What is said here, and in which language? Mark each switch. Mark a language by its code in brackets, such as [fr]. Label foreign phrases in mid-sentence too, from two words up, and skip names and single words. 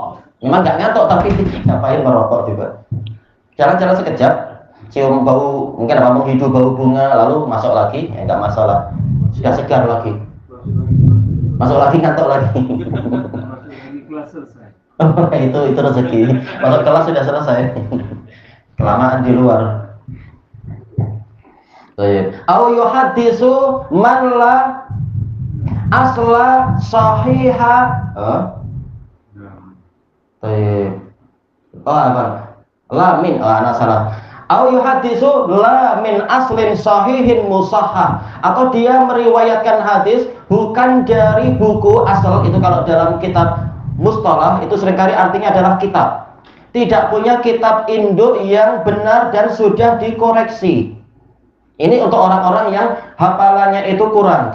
[id] Memang nggak ngantuk tapi ngapain merokok juga. Jalan-jalan sekejap, cium bau, mungkin apa menghidu bau bunga, lalu masuk lagi, ya nggak masalah. Sudah segar lagi. Masuk lagi ngantuk lagi. itu rezeki. Masuk kelas sudah selesai. Kelamaan di luar. [ar] أو يحدث من لا أصل صحيحا. [id] Apa? [ar] لا من, [id] anak salah. [ar] أو يحدث لا من أصل صحيح مصحح, [id] atau dia meriwayatkan hadis bukan dari buku asal. Itu kalau dalam kitab mustalah itu seringkali artinya adalah kitab. Tidak punya kitab induk yang benar dan sudah dikoreksi. Ini untuk orang-orang yang hafalannya itu kurang.